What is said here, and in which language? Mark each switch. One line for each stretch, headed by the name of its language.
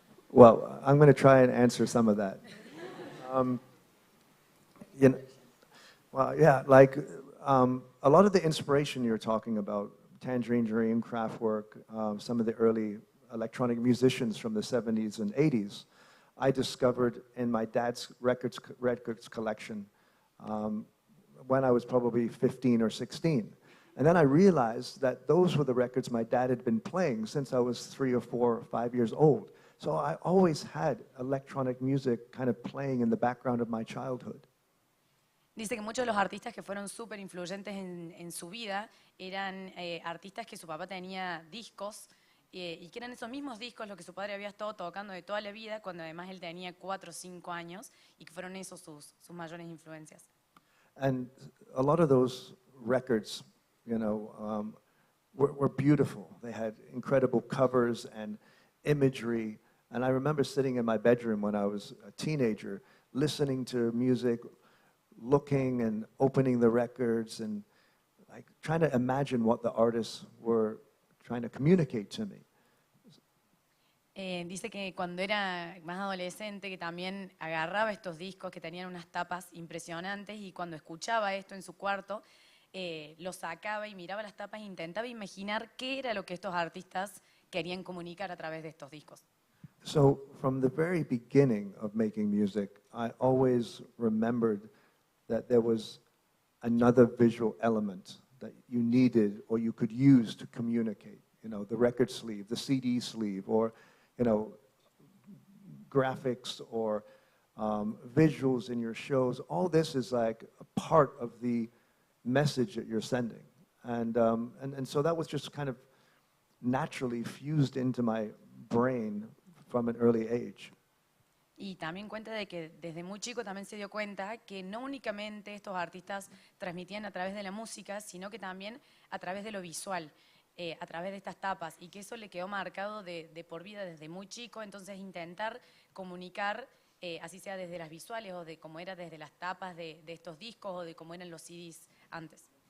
English: Well, I'm going to try and answer some of that. You know, well, yeah, like a lot of the inspiration you're talking about, Tangerine Dream, Kraftwerk, some of the early electronic musicians from the 70s and 80s, I discovered in my dad's records collection when I was probably 15 or 16. And then I realized that those were the records my dad had been playing since I was 3 or 4 or 5 years old. So I always had electronic music kind of playing in the background of my childhood.
Spanish: Dice que muchos de los artistas que fueron súper influyentes en su vida eran artistas que su papá tenía discos y que eran esos mismos discos los que su padre había estado tocando de toda la vida cuando además él tenía 4 o 5 años y que fueron esos sus mayores influencias.
English: And a lot of those records, you know, were beautiful. They had incredible covers and imagery. And I remember sitting in my bedroom when I was a teenager, listening to music, looking and opening the records and like trying to imagine what the artists were trying to communicate to me.
Spanish: Dice que cuando era más adolescente que también agarraba estos discos que tenían unas tapas impresionantes y cuando escuchaba esto en su cuarto lo sacaba y miraba las tapas e intentaba imaginar qué era lo que estos artistas querían comunicar a través de estos discos.
English: So from the very beginning of making music, I always remembered that there was another visual element that you needed or you could use to communicate. You know, the record sleeve, the CD sleeve, or, you know, graphics or visuals in your shows. All this is like a part of the message that you're sending. And so that was just kind of naturally fused into my brain from an early age.
Spanish: Y también cuenta de que desde muy chico también se dio cuenta que no únicamente estos artistas transmitían a través de la música, sino que también a través de lo visual, a través de estas tapas, y que eso le quedó marcado de por vida desde muy chico. Entonces intentar comunicar, así sea desde las visuales o de cómo era desde las tapas de estos discos o de cómo eran los CDs antes.